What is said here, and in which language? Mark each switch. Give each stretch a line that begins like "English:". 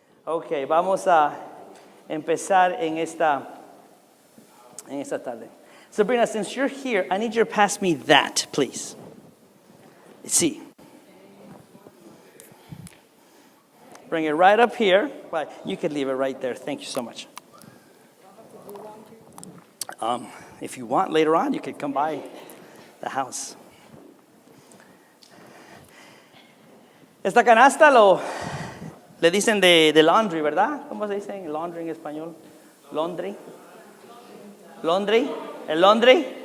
Spanish: Ok, vamos a empezar en esta tarde.
English: Sabrina, since you're here, I need you to pass me that, please. Sí. Bring it right up here. Well, you can leave it right there. Thank you so much. If you want, later on, you could come by the house.
Spanish: Esta canasta le dicen de laundry, ¿verdad? ¿Cómo se dice en laundry en español? Laundry. Laundry. El laundry.